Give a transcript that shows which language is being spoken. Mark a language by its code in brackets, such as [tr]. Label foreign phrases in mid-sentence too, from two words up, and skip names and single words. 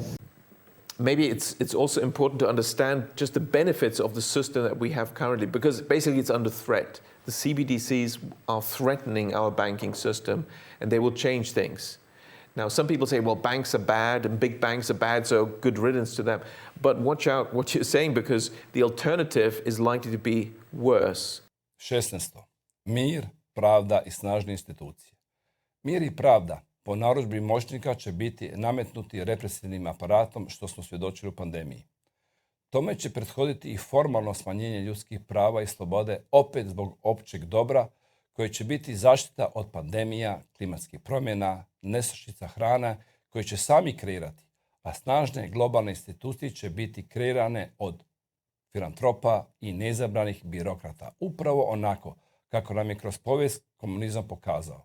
[en] Maybe it's also important to understand just the benefits of the system that we have currently, because basically it's under threat. The CBDCs are threatening our banking system and they will change things. Now, some people say, well, banks are bad and big banks are bad, so good riddance to them. But watch out what you're saying, because the alternative is likely to be worse. 16. [hr] Mir, pravda i snažne institucije. Mir i pravda po narudžbi moćnika će biti nametnuti represivnim aparatom, što smo svjedočili u pandemiji. Tome će prethoditi i formalno smanjenje ljudskih prava i slobode, opet zbog općeg dobra, koje će biti zaštita od pandemija, klimatskih promjena, nestašica hrana, koje će sami kreirati, a snažne globalne institucije će biti kreirane od filantropa i neizabranih birokrata, upravo onako kako nam je kroz povijest komunizam pokazao.